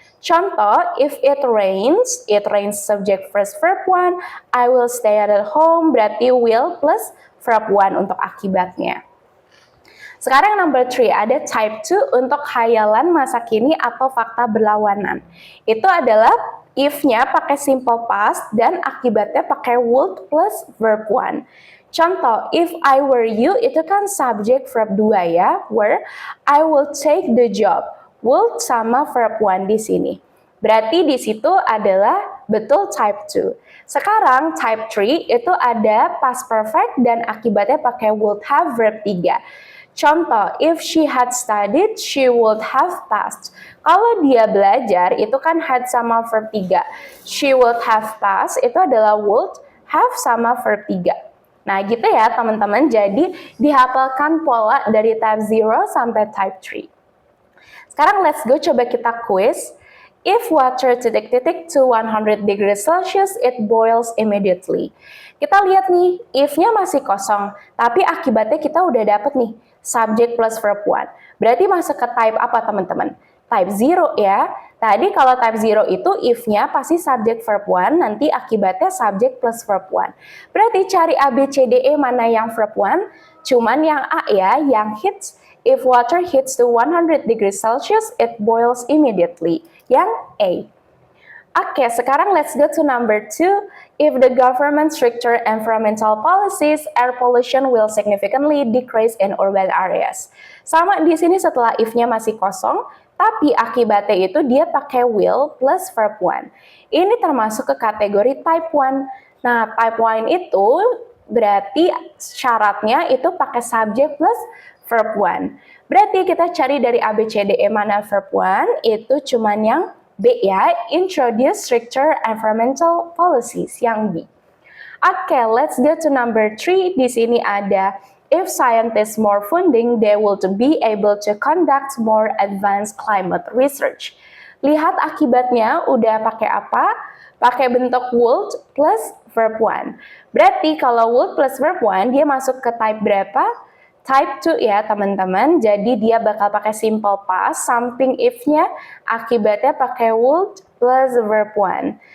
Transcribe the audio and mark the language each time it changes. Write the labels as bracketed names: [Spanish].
[English] Contoh, if it rains subject first verb 1, I will stay at home, berarti will plus verb 1 [Indonesian] untuk akibatnya. Sekarang number 3, ada type 2 untuk khayalan masa kini atau fakta berlawanan. Itu adalah if-nya pakai simple past dan akibatnya pakai would plus verb 1. [English] Contoh, if I were you [Indonesian] itu kan [English] subject verb 2 ya, were, I will take the job. [Indonesian] Would sama verb 1 di sini. Berarti di situ adalah betul type 2. Sekarang type 3 itu ada past perfect dan akibatnya pakai would have verb 3. [English] Contoh, if she had studied, she would have passed. [Indonesian] Kalau dia belajar, itu kan had sama verb 3. [English] She would have passed, [Indonesian] itu adalah [English] would have sama verb 3. [Indonesian] Nah, gitu ya teman-teman. Jadi, dihafalkan pola dari type 0 sampai type 3. [English] Sekarang let's go [Indonesian] coba kita [English] quiz. If water titik-titik to 100 degrees Celsius, it boils immediately. [Indonesian] Kita lihat nih, if-nya masih kosong, tapi akibatnya kita udah dapet nih, subject plus verb 1. Berarti masuk ke type apa teman-teman? Type 0 ya. Tadi kalau type 0 itu if-nya pasti subject verb 1, nanti akibatnya subject plus verb 1. Berarti cari A, B, C, D, E mana yang verb 1? Cuman yang A ya, yang hits. [English] If water hits to 100 degrees Celsius, it boils immediately. [Indonesian] Yang A. Oke, sekarang [English] let's go to number 2. If the government stricter environmental policies, air pollution will significantly decrease in urban areas. [Indonesian] Sama di sini setelah if-nya masih kosong, tapi akibatnya itu dia pakai will plus verb 1. Ini termasuk ke kategori type 1. Nah, type 1 itu berarti syaratnya itu pakai subject plus verb 1. Berarti kita cari dari A, B, C, D, E mana verb 1, itu cuman yang B ya, [English] introduce stricter environmental policies, [Indonesian] yang B. [English] Oke, let's go to number 3. [Indonesian] Di sini ada, [English] if scientists more funding, they will be able to conduct more advanced climate research. [Indonesian] Lihat akibatnya udah pakai apa? Pakai bentuk would plus verb 1. Berarti kalau would plus verb 1, dia masuk ke type berapa? Type 2 ya teman-teman, jadi dia bakal pakai simple past, samping if-nya akibatnya pakai would plus verb 1.